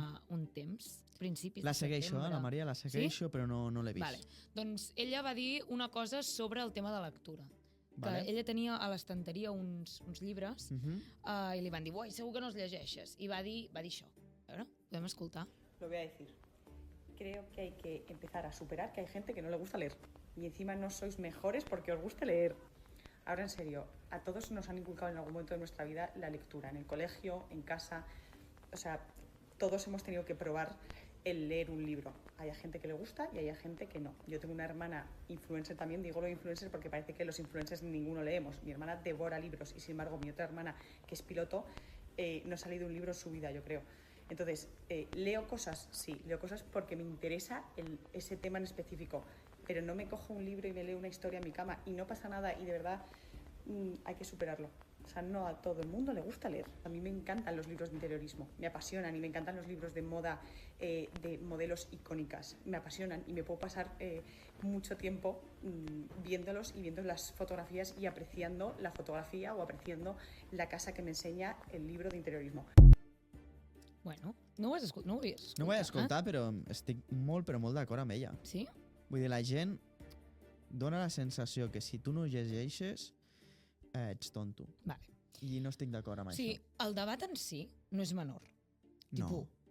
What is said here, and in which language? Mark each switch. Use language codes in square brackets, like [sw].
[ca] fa un temps, principis La de segueixo, setembre. la Maria la segueixo, però no l'he vist. Vale. Doncs ella va dir una cosa sobre el tema de lectura. Vale. Que ella tenia a l'estanteria uns llibres i li van dir, uai, segur que no els llegeixes. I va dir això. A veure, podem escoltar? [es] Lo voy a decir. Creo que hay que empezar a superar que hay gente que no le gusta leer. Y encima no sois mejores porque os guste leer. Ahora, en serio, a todos nos han inculcado en algún momento de nuestra vida la lectura. En el colegio, en casa. O sea, todos hemos tenido que probar el leer un libro. Hay gente que le gusta y hay gente que no. Yo tengo una hermana influencer también, digo lo de influencer porque parece que los influencers ninguno leemos. Mi hermana devora libros y sin embargo mi otra hermana, que es piloto, no ha salido un libro en su vida, yo creo. Entonces, leo cosas, sí, leo cosas porque me interesa ese tema en específico, pero no me cojo un libro y me leo una historia en mi cama y no pasa nada y de verdad hay que superarlo. O sea, no a todo el mundo le gusta leer. A mí me encantan los libros de interiorismo, me apasionan y me encantan los libros de moda, de modelos icónicas. Me apasionan y me puedo pasar mucho tiempo viéndolos y viendo las fotografías y apreciando la fotografía o apreciando la casa que me enseña el libro de interiorismo. [ca] Bueno, no ho havies escoltat. No ho he escoltat, però estic molt, però molt d'acord amb ella. Sí? Vull dir, la gent dona la sensació que si tu no llegeixes, ets tonto. Vale. I no estic d'acord amb Sí, això. el debat en si no és menor. No.